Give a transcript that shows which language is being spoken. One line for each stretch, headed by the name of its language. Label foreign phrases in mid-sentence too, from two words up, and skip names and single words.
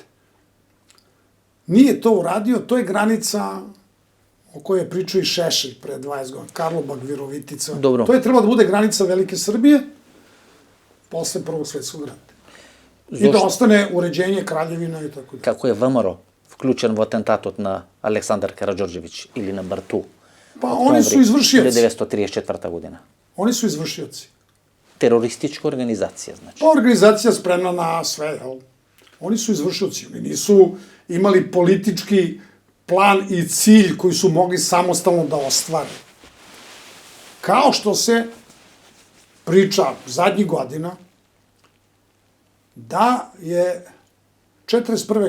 Serbian: Nije to uradio, to je granica o kojoj je pričao i Šešelj pre 20 godina, Karlobag, Virovitica. Dobro. To je trebalo da bude granica Velike Srbije posle Prvog svetskog rata. I da ostane uređenje kraljevina i tako da.
Macedonian: Како е ВМРО вклучен во атентатот на Александар Караđorđević или на Барту?
Serbian: Pa oni su izvršioci.
Macedonian: 1934 година.
Serbian: Oni su izvršioci.
Macedonian: Терористичка организација, значи.
Serbian: Pa organizacija spremna na sve, jel? Oni su izvršioci. Oni nisu imali politički plan i cilj koji su mogli samostalno da ostvare. Kao što se priča zadnjih godina da je 1941.